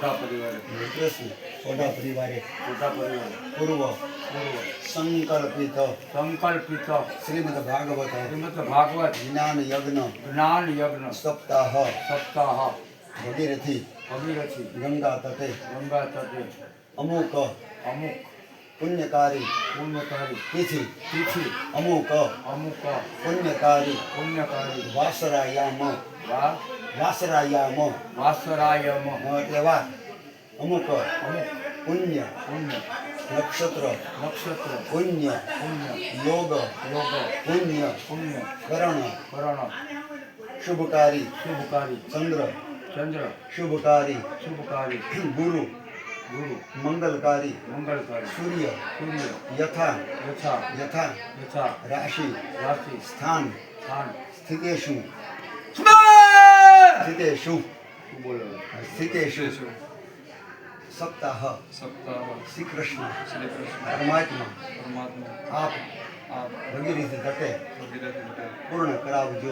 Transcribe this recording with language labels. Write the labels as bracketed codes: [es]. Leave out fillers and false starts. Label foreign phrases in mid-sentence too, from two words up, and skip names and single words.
[sa] सोडा परिवारे पूर्व संकल्पित श्रीमद् भागवत ज्ञान यज्ञ सप्ताह भगीरथी गंगा तटे अमुक पुण्यकारी तिथि अमुक पुण्यकारी वासरायाम [gu] એટલે વાર [sa] अमुक पुण्य नक्षत्र पुण्य योग पुण्य करण शुभकारी चन्द्र शुभकारी गुरु मंगलकारी सूर्य यथा राशि स्थान स्थितेषु सप्ताह श्री कृष्ण परमात्मा आप [gu] ભગીરથ તટે પૂર્ણ કરાવજો.